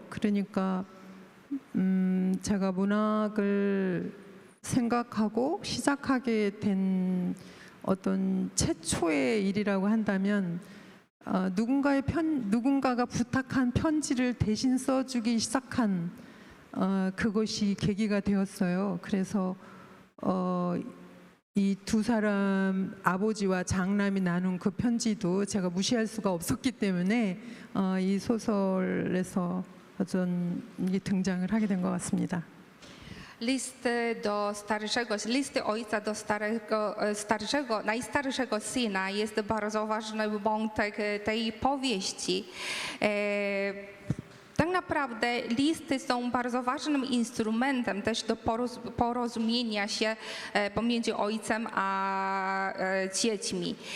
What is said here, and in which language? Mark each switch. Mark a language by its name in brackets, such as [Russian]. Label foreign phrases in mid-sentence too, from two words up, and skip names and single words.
[Korean] 그러니까 제가 문학을 생각하고 시작하게 된 어떤 최초의 일이라고 한다면 누군가가 부탁한 편지를 대신 써주기 시작한 그것이 계기가 되었어요. 그래서 이 두 사람 아버지와 장남이 나눈 그 편지도 제가 무시할 수가 없었기 때문에 이 sosol에서 어떤 이게 등장을 하게 된 것 같습니다. [Polish] Listy ojca do starszego, najstarszego syna jest bardzo ważny wątek tej powieści. Tak naprawdę listy są bardzo ważnym instrumentem też do porozumienia się pomiędzy ojcem a dziećmi.